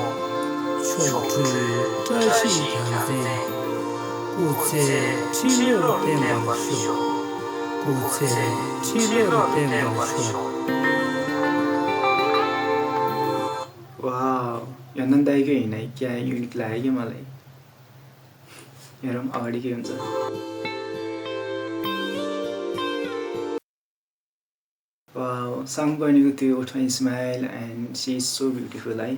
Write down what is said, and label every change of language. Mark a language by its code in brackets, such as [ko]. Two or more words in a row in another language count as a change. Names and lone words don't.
[ne] chotu tashi tanze, kutse chilero pemba sho, kutse chilero pemba sho. वाउ, यो नन्दाइको हिँडाइ क्या युनिक लाग्यो कि मलाई। हेरौँ अगाडि के हुन्छ। [en] वाउ, [ne] सङ बहिनीको त्यो ओठमा [en] smile and she is so beautiful है।